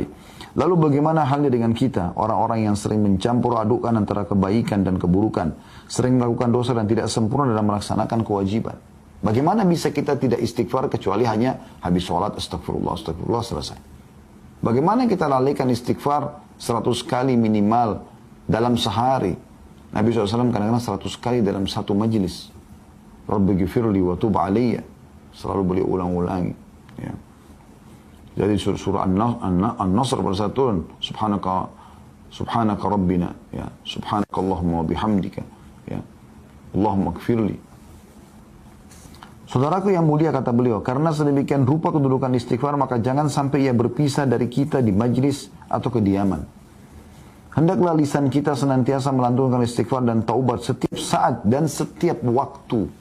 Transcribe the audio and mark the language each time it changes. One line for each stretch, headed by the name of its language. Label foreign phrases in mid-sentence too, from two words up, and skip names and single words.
Indonesian: Lalu bagaimana halnya dengan kita, orang-orang yang sering mencampur adukkan antara kebaikan dan keburukan, sering melakukan dosa dan tidak sempurna dalam melaksanakan kewajiban? Bagaimana bisa kita tidak istighfar kecuali hanya habis sholat,
Arabic: أستغفر الله أستغفر الله,
Indonesian: selesai? Bagaimana kita lalaikan istighfar 100 kali minimal dalam sehari? Nabi SAW kadang-kadang 100 kali dalam satu majlis.
Arabic: رب اغفر لي وتب علي.
Indonesian: Selalu beliau ulang-ulangi. Ya. Jadi surah An-Nasr pada saat turun.
Arabic: سبحانك ربنا. Ya. سبحانك اللهم وبحمدك. Ya. اللهم اغفر لي.
Indonesian: Saudaraku yang mulia, kata beliau, karena sedemikian rupa kedudukan istighfar, maka jangan sampai ia berpisah dari kita di majlis atau kediaman. Hendaklah lisan kita senantiasa melantunkan istighfar dan taubat setiap saat dan setiap waktu.